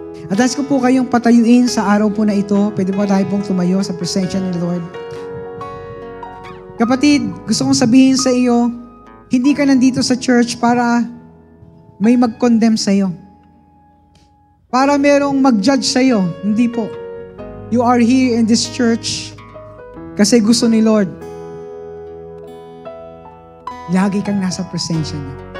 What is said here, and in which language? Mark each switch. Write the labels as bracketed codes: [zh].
[tl] At nais ko po kayong patayuin sa araw po na ito. Pwede po tayo pong tumayo sa presensya ng Lord. Kapatid, gusto kong sabihin sa iyo, hindi ka nandito sa church para may mag-condemn sa iyo. Para merong mag-judge sa iyo. Hindi po. [en] You are here in this church [tl] kasi gusto ni Lord. Lagi kang nasa presensya niya.